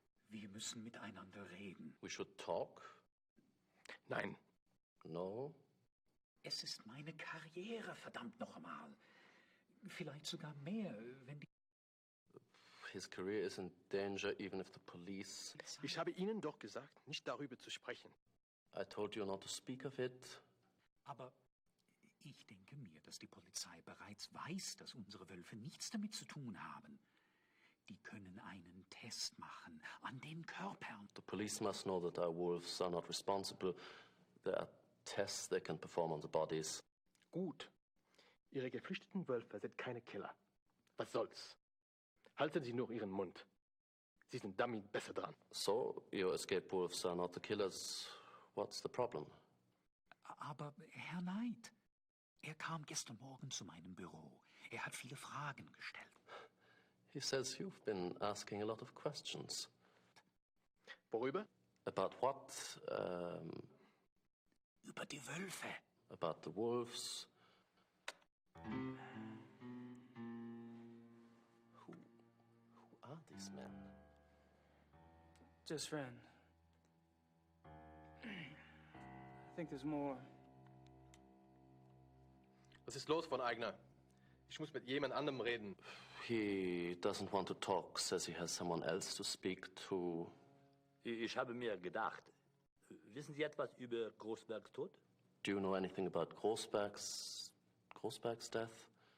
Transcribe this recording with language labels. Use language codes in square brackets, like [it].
[de] Wir müssen miteinander reden. [en] We should talk? [de] Nein. [en] No? [de] Es ist meine Karriere, verdammt noch einmal. Vielleicht sogar mehr, wenn die... [en] His career is in danger even if the police... [de] Ich habe Ihnen doch gesagt, nicht darüber zu sprechen. [en] I told you not to speak of it. [de] Aber ich denke mir, dass die Polizei bereits weiß, dass unsere Wölfe nichts damit zu tun haben. Die können einen Test machen an den Körpern. [en] The police must know that our wolves are not responsible. There are tests they can perform on the bodies. [de] Gut. Ihre geflüchteten Wölfe sind keine Killer. Was soll's? Halten Sie nur Ihren Mund. Sie sind damit besser dran. [en] So, your escaped wolves are not the killers. What's the problem? [de] Aber Herr Knight, er kam gestern Morgen zu meinem Büro. Er hat viele Fragen gestellt. [en] He says you've been asking a lot of questions. [de] Worüber? [en] About what? [de] Über die Wölfe. [en] About the wolves. Who are these men? Just friends. I think there's more. [de] Was ist los, von Eigner? Ich muss mit jemand anderem reden. [en] He doesn't want to talk, says he has someone else to speak to. [de] Ich habe mir gedacht, wissen Sie etwas über Großbergs Tod? [en] Do you know anything about Großberg's death?